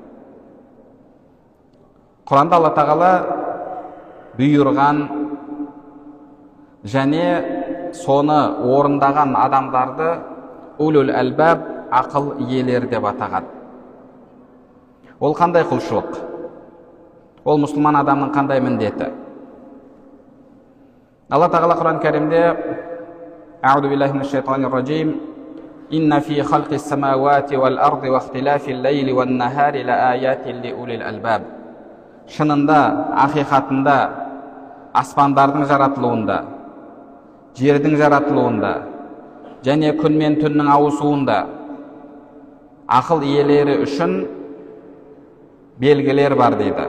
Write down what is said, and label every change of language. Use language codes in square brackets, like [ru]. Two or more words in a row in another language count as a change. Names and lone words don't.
[kk] Құранда Алла тағала бұйырған және соны орындаған адамдарды [ar] أولو الألباب, [kk] ақыл иелері деп атаған. Ол қандай құлшылық? Ол мұсылман адамның қандай міндеті? Алла тағала Құран кәрімде [ar] أعوذ بالله من الشيطان الرجيم إن في خلق السماوات والأرض واختلاف الليل والنهار لآيات لأولي الألباب. [kk] Шынында, ақиқатында, аспандардың жаратылуында, жердің жаратылуында, және күн мен түннің ауысуында ақыл иелері үшін белгілер бар дейді.